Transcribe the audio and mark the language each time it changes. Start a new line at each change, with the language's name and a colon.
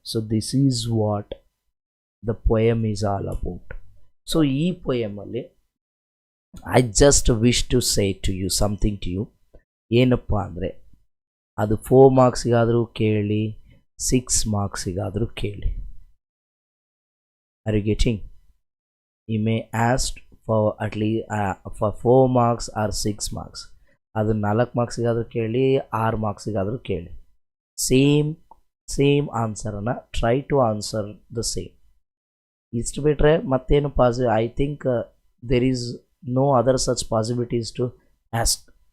English: So this is what the poem is all about.
Kannada: So ಈ ಪೊಯಮಲ್ಲಿ
English: I just wish to say to you something to you.
Kannada: ಏನಪ್ಪ ಅಂದರೆ, ಅದು 4 ಮಾರ್ಕ್ಸಿಗಾದರೂ ಕೇಳಿ, 6 ಮಾರ್ಕ್ಸಿಗಾದರೂ ಕೇಳಿ.
English: Are you getting? You may ask for at least for 4 marks or 6 marks.
Kannada: ಅದು 4 ಮಾರ್ಕ್ಸಿಗಾದರೂ ಕೇಳಿ, 6 ಮಾರ್ಕ್ಸಿಗಾದರೂ ಕೇಳಿ. Same ಆನ್ಸರನ್ನು
English: Try to answer the same.
Kannada: ಇಷ್ಟು ಬಿಟ್ಟರೆ ಮತ್ತೇನು
English: I think there is no other such possibilities to ask.